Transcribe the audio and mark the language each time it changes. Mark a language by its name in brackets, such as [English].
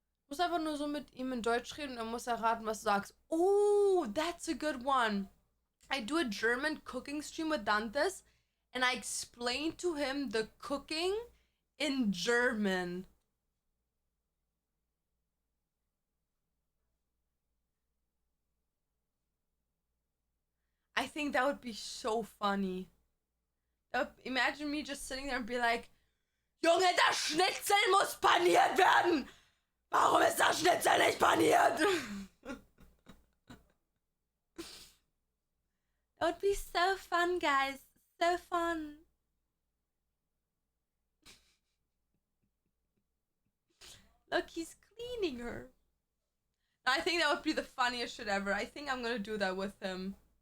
[German] Ich muss einfach nur so mit ihm in Deutsch reden und dann muss er raten, was du sagst. [English] Oh, that's a good one. I do a German cooking stream with Dantes and I explain to him the cooking in German. I think that would be so funny. Imagine me just sitting there and be like, [German] Junge, das Schnitzel muss paniert werden! Warum ist das Schnitzel nicht paniert? [English] That would be so fun, guys. So fun. Look, he's cleaning her. I think that would be the funniest shit ever. I think I'm gonna do that with him.